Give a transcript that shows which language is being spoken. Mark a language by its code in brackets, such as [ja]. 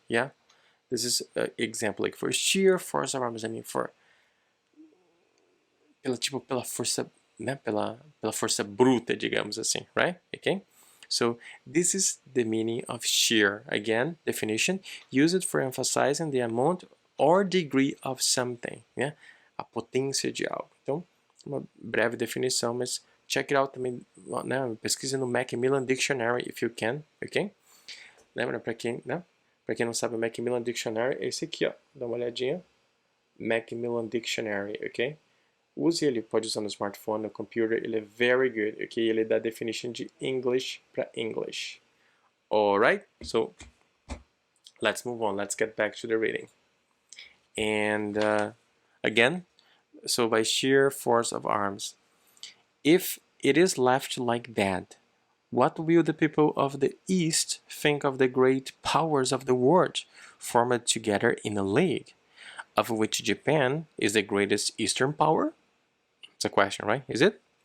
[en] Yeah, this is an example, like for sheer force of arms. I mean, for [pt] pela força, né? Pela força bruta, digamos assim, [en] right? Okay. So this is the meaning of sheer. Again, definition: use it for emphasizing the amount or degree of something. [pt] Yeah, a potência de algo. Então, uma breve definição, mas [en] check it out [pt] também, né? Pesquise no Macmillan Dictionary [en] if you can, [pt] ok? Lembra, para quem, né? Para quem não sabe, o Macmillan Dictionary é esse aqui, ó. Dá uma olhadinha. Macmillan Dictionary, ok? Use ele, pode usar no smartphone, no computer, ele é [en] very good, [pt] ok? Ele dá definition de English para English. [en] Alright, so let's move on, let's get back to the reading. And again, so by sheer force of arms, if it is left like that, what will the people of the East think of the great powers of the world formed together in a league, of which Japan is the greatest Eastern power? It's a question, right? Is it?